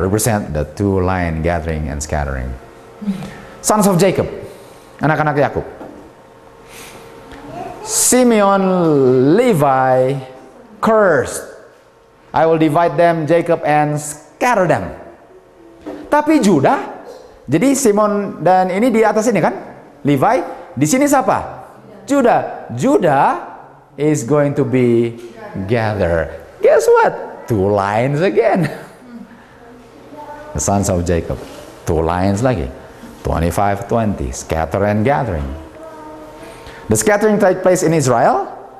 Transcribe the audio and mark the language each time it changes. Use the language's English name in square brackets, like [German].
[English] Represent the 2 line gathering and scattering. Sons of Jacob. [Indonesian] Anak-anak Yakub. [English] Simeon, Levi, cursed. I will divide them, Jacob, and scatter them. [Indonesian] Tapi Judah, jadi Simon dan ini di atas ini kan? Levi, di sini siapa? Judah. [English] Judah is going to be gathered. Guess what? 2 lines again. The sons of Jacob. 2 lines lagi. 25:20, scatter and gathering. The scattering take place in Israel.